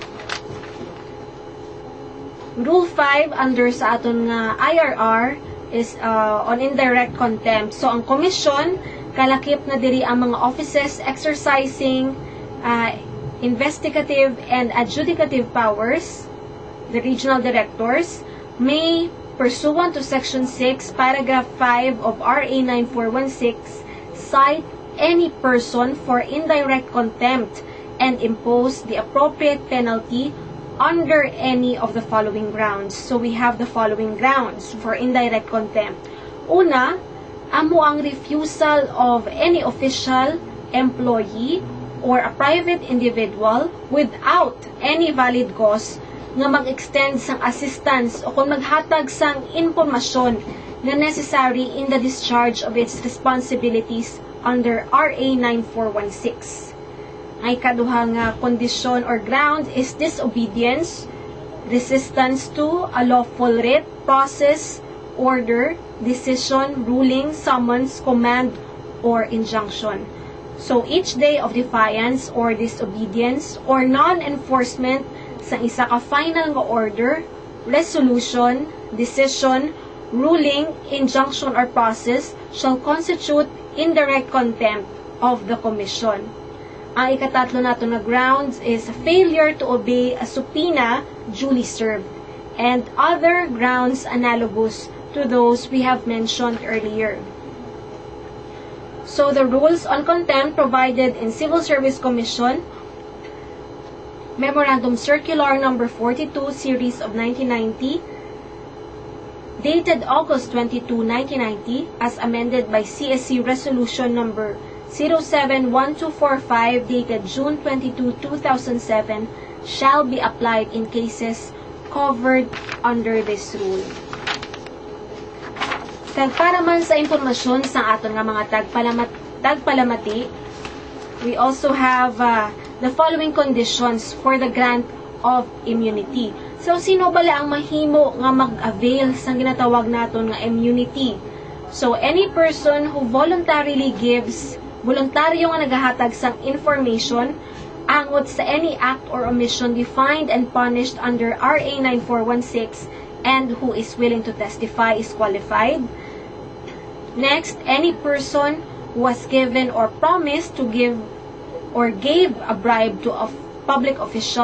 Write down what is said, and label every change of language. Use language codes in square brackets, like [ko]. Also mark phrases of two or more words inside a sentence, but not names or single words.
[en] Rule 5 under [hil] sa aton nga [en] IRR is on indirect contempt. So, [hil] ang komisyon, kalakip na diri ang mga [en] offices exercising investigative and adjudicative powers, the regional directors, may, pursuant to Section 6, Paragraph 5 of RA 9416, cite any person for indirect contempt and impose the appropriate penalty under any of the following grounds. So, we have the following grounds for indirect contempt. [hil] Una, amo ang [en] refusal of any official, employee, or a private individual without any valid cause [hil] nga mag-extend sang assistance o kung maghatag sang impormasyon na [en] necessary in the discharge of its responsibilities under RA 9416. [hil] Ang ikaduhang kondisyon [en] or ground is disobedience, resistance to a lawful writ, process, order, decision, ruling, summons, command, or injunction. So, each day of defiance or disobedience or non-enforcement [hil] sa isa ka [en] final nga order, resolution, decision, ruling, injunction, or process shall constitute indirect contempt of the Commission. [hil] Ang ikatatlo nato na [en] grounds is failure to obey a subpoena duly served, and other grounds analogous to those we have mentioned earlier. So, the rules on contempt provided in Civil Service Commission Memorandum Circular Number 42, Series of 1990, dated August 22, 1990, as amended by CSC Resolution Number 071245, dated June 22, 2007, shall be applied in cases covered under this rule. [hil] Para man sa impormasyon sa aton nga mga tagpalamati, [en] we also have the following conditions for the grant of immunity. So, [hil] sino bala ang mahimo nga mag-avail sa ginatawag naton nga immunity? [en] So, any person who voluntarily gives, [hil] voluntaryo nga nagahatag sang information angot sa [en] any act or omission defined and punished under RA 9416 and who is willing to testify is qualified. Next, any person who was given or promised to give or gave a bribe to a public official